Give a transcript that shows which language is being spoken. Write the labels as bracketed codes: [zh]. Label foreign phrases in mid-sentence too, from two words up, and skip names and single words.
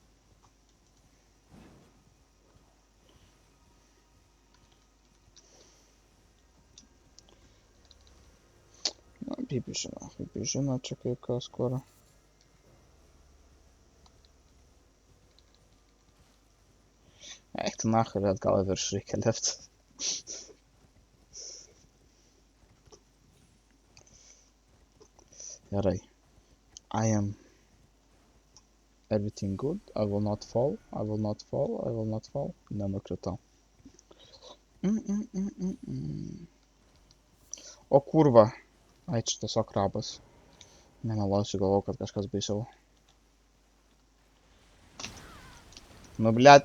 [lt] Na, kaip žino, čia kaip kas kur. Eik tu nahai, bet gal virš reikia lift. Gerai. [en] I am everything good. I will not fall. [lt] Nenukritau. O kurva. Ai, čia tiesiog krabas. Nemeluosiu, galvojau, kad kažkas baisiau. Nu, blet.